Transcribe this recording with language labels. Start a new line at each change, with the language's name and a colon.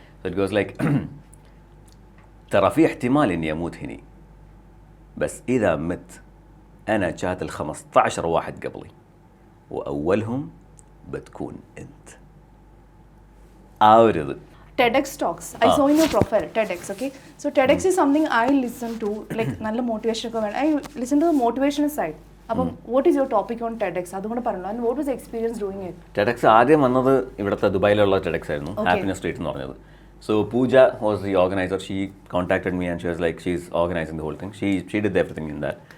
English: So it goes like
Arabic: ترى في احتمال اني اموت هني بس اذا مت انا جات ال15 واحد قبلي واولهم بتكون انت.
Malayalam: ആവരുത്.
English: TEDx talks. I saw in your profile TEDx. Okay, so TEDx is something I listen to, like
Malayalam: നല്ല motivation ഒക്കെ വേണം.
English: I listen to the motivational side. അപ്പം what is your topic on TEDx?
Malayalam: അതുകൊണ്ട് പറഞ്ഞു.
English: And what was the experience doing it?
Malayalam: TEDx ആദ്യം വന്നത് ഇവിടുത്തെ ദുബായിലുള്ള TEDx ആയിരുന്നു, ഹാപ്പിനെസ് സ്ട്രീറ്റ് എന്ന് പറഞ്ഞത്.
English: So Pooja was the organizer. She contacted me and she was like, she's organizing the whole thing. She did everything in that.